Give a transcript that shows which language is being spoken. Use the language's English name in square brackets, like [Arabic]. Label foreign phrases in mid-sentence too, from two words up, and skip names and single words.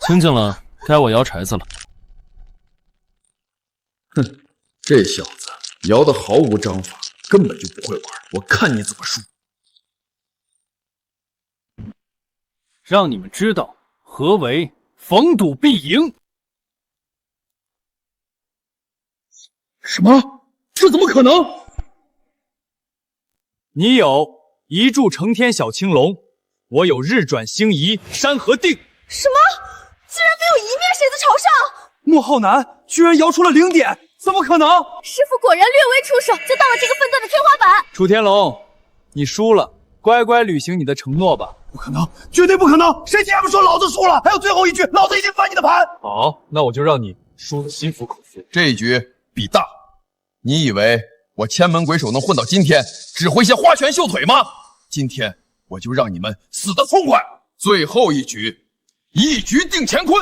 [Chinese] 清靜了，該我搖骰子了。哼，這小子搖得毫無章法，根本就不會玩，我看你怎麼輸。讓你們知道何為逢賭必贏。什麼？這怎麼可能？你有一柱擎天小青龍，我有日轉星移山河定。什麼？竟然沒有一面骰子朝上！莫浩南居然搖出了0點，怎麼可能？師父果然略微出手，就到了這個分段的天花板。楚天龙，你輸了，乖乖履行你的承諾吧。不可能，絕對不可能！誰 TM 說老子輸了？還有最後一局，老子已經翻你的盤。好，那我就讓你輸得心服口服。這一局比大，你以為我千門鬼手能混到今天，只會些花拳繡腿嗎？今天我就讓你們死得痛快。最後一局，一局定乾坤。